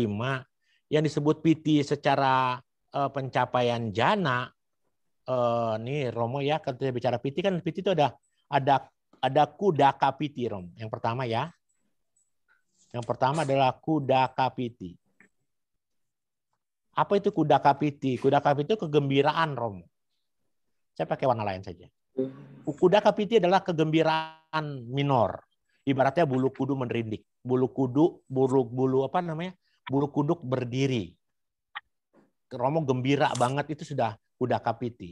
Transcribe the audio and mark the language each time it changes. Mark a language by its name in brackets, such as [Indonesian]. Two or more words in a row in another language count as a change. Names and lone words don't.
[Indonesian] Yang disebut piti secara pencapaian jana, nih Romo ya, kalau kita bicara piti kan piti itu ada [Pali] kudaka piti [Indonesian] Romo. Yang pertama ya. Yang pertama adalah [Pali] kudaka piti. [Indonesian] Apa itu [Pali] kudaka piti? Kudaka piti [Indonesian] itu kegembiraan Romo. Saya pakai warna lain saja. [Pali] Kudaka piti [Indonesian] adalah kegembiraan minor. Ibaratnya bulu kudu merindik. Bulu kuduk berdiri. Romo gembira banget, itu sudah [Pali] kudaka piti.